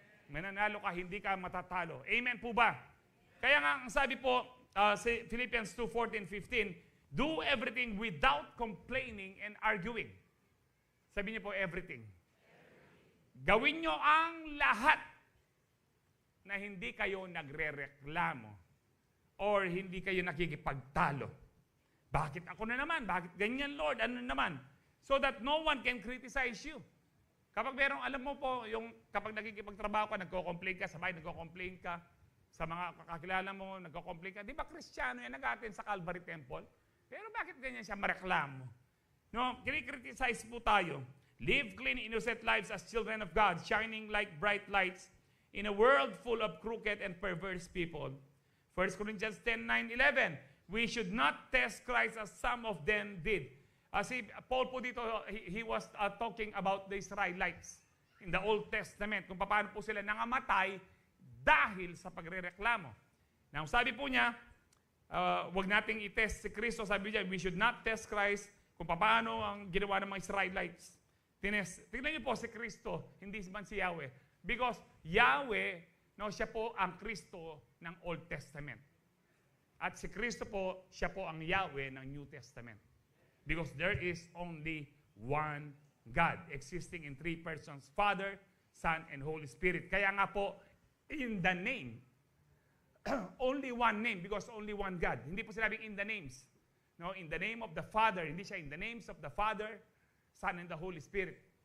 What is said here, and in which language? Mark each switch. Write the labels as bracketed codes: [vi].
[tl] Mananalo ka, hindi ka matatalo. Amen po ba? Kaya nga, ang sabi po, Philippians 2:14-15, [en] do everything without complaining and arguing. [tl] Sabi niyo po, everything. Gawin niyo ang lahat na hindi kayo nagre-reklamo or hindi kayo nakikipagtalo. Bakit ako na naman? Bakit ganyan, Lord? Ano naman? [en] So that no one can criticize you. [tl] Kapag merong, alam mo po, yung kapag nakikipagtrabaho ka, nagko-complain ka, sabay nagko-complain ka, sa mga kakilala mo, nagko-complain ka, di ba Kristiyano yan, nag-attend sa Calvary Temple? Pero bakit ganyan siya mareklamo? No, kini-criticize po tayo. [en] Live clean, innocent lives as children of God, shining like bright lights in a world full of crooked and perverse people. 1 Corinthians 10:9-11, we should not test Christ as some of them did. [tl] Si Paul po dito, [en] he was talking about the Israelites in the Old Testament, [tl] kung paano po sila nangamatay dahil sa pagrereklamo. Now, sabi po niya, wag nating i-test si Kristo. Sabi niya, [en] we should not test Christ [tl] kung paano ang ginawa ng mga Israelites. Tingnan niyo po si Kristo, hindi man si Yahweh. Because Yahweh, siya po ang Kristo ng Old Testament. At si Kristo po, siya po ang Yahweh ng New Testament. [en] Because there is only one God, existing in 3 persons, Father, Son, and Holy Spirit. [tl] Kaya nga po, [en] in the name, only one name, because only one God. [tl] Hindi po sinabing [en] in the names. No, in the name of the Father, [tl] hindi siya [en] in the names of the Father, Son, and the Holy Spirit.